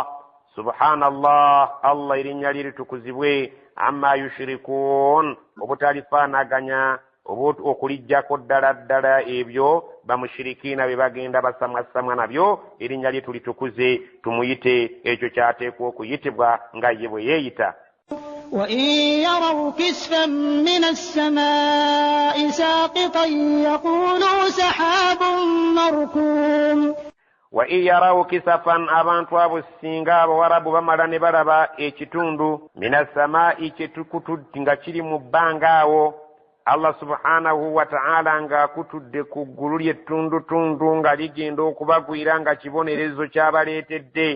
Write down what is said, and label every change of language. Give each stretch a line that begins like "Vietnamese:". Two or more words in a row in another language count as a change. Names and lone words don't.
Ganda: Subhanallah, Allah erinnya lye litukuzibwe.
Arabic: عما يشركون,
Ganda: obutalifaanaganya okulijjako ddala ddala ebyo bamushirikiina be bagenda basamwasamwa nabyo, erinnya lye tulitukuze tumuyite ekyo kyateekwa okuyitibwa nga ye bwe yeeyita.
Arabic: وإن يروا كسفا من السماء ساقطا يقولوا سحاب مركوم, وإن يروا كسفا,
Ganda: abantu abo singa abawarabu bamala ne balaba ekitundu
Arabic: من السماء
Ganda: kyetukutudde nga kiri mu bbanga awo,
Arabic: الله سبحانه وتعالى
Ganda: ng'akutudde ku ggulu ly'ettundutundu nga ligenda okubagwira nga kibonerezo ky'abaleetedde.